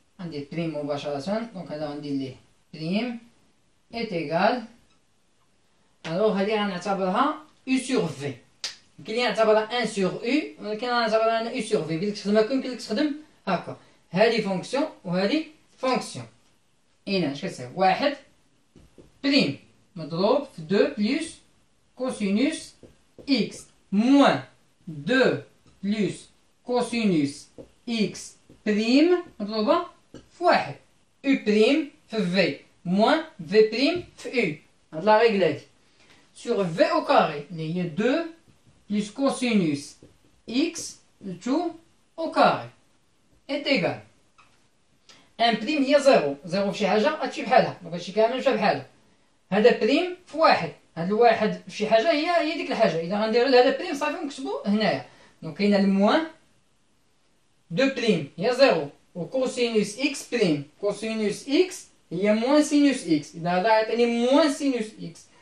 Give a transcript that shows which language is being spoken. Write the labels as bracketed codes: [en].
[ar] عندي prime مباشرة دونك هذا غندير ليه [fr] prime est égal [ar] الوغ هادي غنعتبرها U sur V. يمكن لي نعتبرها 1 sur U ولكن غنعتبرها أنا U sur V. بدك تخدمها يمكن لك تخدم هاكا. هادي فونكسيون وهادي فونكسيون. إذا اش كتساوي؟ واحد بريم مضروب في 2 بلس كوسينوس إكس موان 2 بلس كوسينوس إكس بريم مضروبة في واحد. U بريم في في موان في بريم في U. هاد لا ريغل هادي. [fr] Sur V au carré, il y a 2 plus cosinus x, tout au carré, est égal. [ar] 1 prime هي 0. 0 في شي حاجة غتمشي بحالها، دونك هادشي كامل مشى بحالو. هذا بريم في واحد، هذا الواحد في شي حاجة هي ديك الحاجة، إذا غنديرو لهذا بريم صافي ونكتبو هنايا. دونك كاينة الموان 2 بريم هي 0 و كوسينوس إكس بريم، كوسينوس إكس هي موان سينوس إكس، إذا هذا غيعطيني موان سينوس إكس.